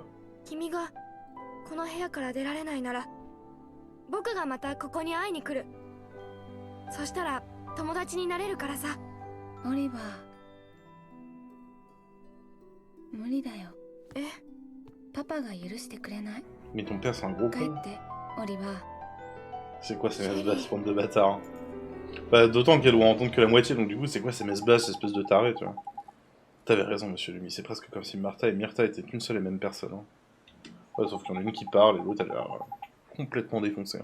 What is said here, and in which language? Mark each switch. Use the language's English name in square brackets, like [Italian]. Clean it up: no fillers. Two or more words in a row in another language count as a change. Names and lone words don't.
[Japanese] 君がこの部屋から出られないなら、僕がまたここに会いに来る。そしたら友達になれるからさ。オリバー、無理だよ。え？パパが許してくれない。 [French] Mais ton père c'est un gros con. [Japanese] 帰って、オリバー。 [French] C'est quoi ces messes basses, bande de bâtards? Bah, d'autant qu'elle doit entendre que la moitié, donc du coup, c'est quoi ces messes basses, espèce de taré, tu vois? T'avais raison, monsieur Lumi, c'est presque comme si Martha et Myrtha étaient une seule et même personne. Hein. Ouais, sauf qu'il y en a une qui parle et l'autre, elle a l'air complètement défoncée.